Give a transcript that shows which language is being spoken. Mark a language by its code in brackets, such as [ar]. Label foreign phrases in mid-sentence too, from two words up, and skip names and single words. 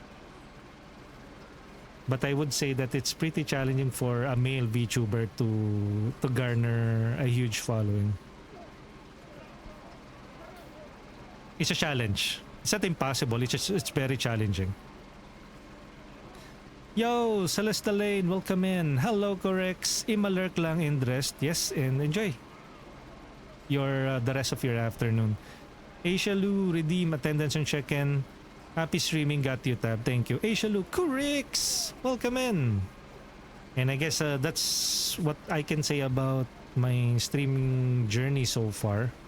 [en] But I would say that it's pretty challenging for a male VTuber to garner a huge following. It's a challenge. It's not impossible. It's very challenging. Yo, Celesta Lane, welcome in. Hello, Correx. [tl] Imalurk lang [en] in rest. Yes, and enjoy the rest of your afternoon. Asia Lu, redeem attendance and check-in. Happy streaming, got you tab. Thank you. Asia Lu, Correx, welcome in. And I guess that's what I can say about my streaming journey so far.